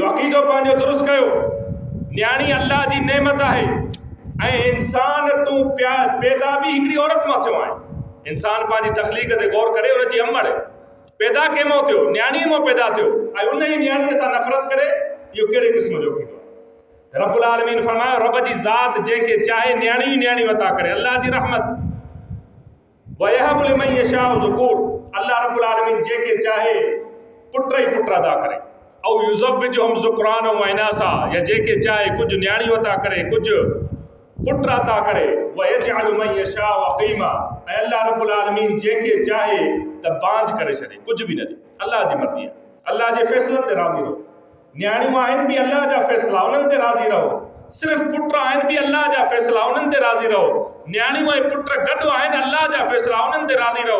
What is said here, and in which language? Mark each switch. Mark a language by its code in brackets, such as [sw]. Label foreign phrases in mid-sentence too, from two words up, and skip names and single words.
[sd] इहो अक़ीदो पंहिंजो दुरुस्त कयो। न्याणी अल्लाह जी नेमत आहे ऐं इंसान तूं पैदा बि हिकिड़ी औरत मां थियो आहे। इंसान पंहिंजी तख़लीक़ ते गौर करे, हुनजी अमड़ पैदा कंहिं मां थियो? न्याणीअ मां पैदा थियो ऐं उन ई न्याणीअ सां नफ़रत करे, इहो कहिड़े क़िस्म जो क़ीदो आहे? [ar] رب العالمين [sd] फरमायो रब जी ज़ात जंहिंखे चाहे न्याणी अता करे, अल्लाह जी रहमत। [ar] و يهب لمن يشاء الذكور, [sd] अल्लाह [ar] رب العالمين [sd] जंहिंखे चाहे पुट ई पुट अता करे। [ar] أو يزوجهم ذكرانا و إناثا, [sd] या जंहिंखे चाहे कुझु न्याणियूं अता करे, कुझु पुट अता करे। [ar] و يجعل من يشاء عقيما, [sd] ऐं अल्लाह [ar] رب العالمين [sd] जंहिंखे चाहे त बांझ करे छॾे, कुझु बि न ॾे। अल्लाह जी मर्ज़ी आहे। अल्लाह जे फ़ैसिलनि ते राज़ी रहो। न्याणियूं आहिनि बि अल्लाह जा फ़ैसिला, उन्हनि ते राज़ी रहो। सिर्फ़ पुट आहिनि बि अल्लाह जा फ़ैसिला, उन्हनि ते राज़ी रहो। न्याणियूं ऐं पुट गॾु आहिनि, अल्लाह जा फ़ैसिला, उन्हनि ते राज़ी रहो।